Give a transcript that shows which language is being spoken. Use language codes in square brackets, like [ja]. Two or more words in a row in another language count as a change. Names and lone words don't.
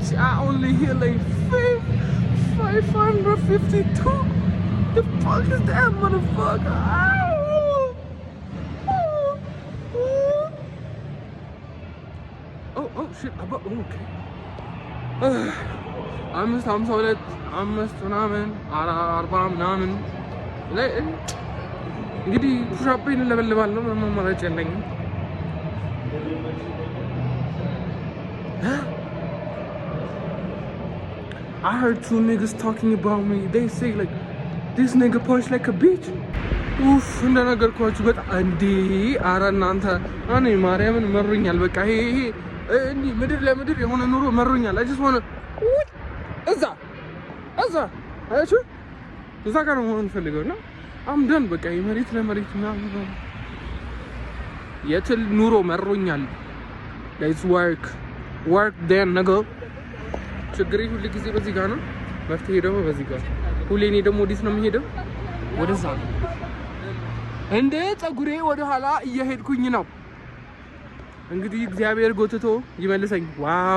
[en] I only hit like 552. The fuck is that motherfucker? Oh shit. Okay. I'm solid. I'm [am] ምናምን 40 ምናምን ላይ እንግዲህ ፑሻፔን ለበልባለሁ። ምንም ማለት የለኝም። [en] I heard 2 niggas talking about me. They say like this nigga punch like a bitch. Oof, [am] እንደነገርኳችሁ በጣም እንዴ ኧረ እናንተ እኔ ማርያምን መሮኛል። በቃ ይሄ እንዴ ምድር ለምድር የሆነ ኑሮ መሮኛል። [en] I just wanna [am] እዛ አያችሁ እዛ ጋር ነው መሆን ፈልገውና [en] I'm done [am] በቃ የመሬት ለመሬት ምናምን የትል ኑሮ መሮኛል። [en] Let's work then nigga. [am] ችግሬ ሁሉ ጊዜ በዚህ ጋር ነው፣ መፍትሄ ደግሞ በዚህ ጋር። ሁሌ እኔ ደግሞ ወዴት ነው የምሄደው? ወደዛ እንደ ፀጉሬ ወደ ኋላ እየሄድኩኝ ነው። እንግዲህ እግዚአብሔር ጎትቶ ይመልሰኝ። ዋው!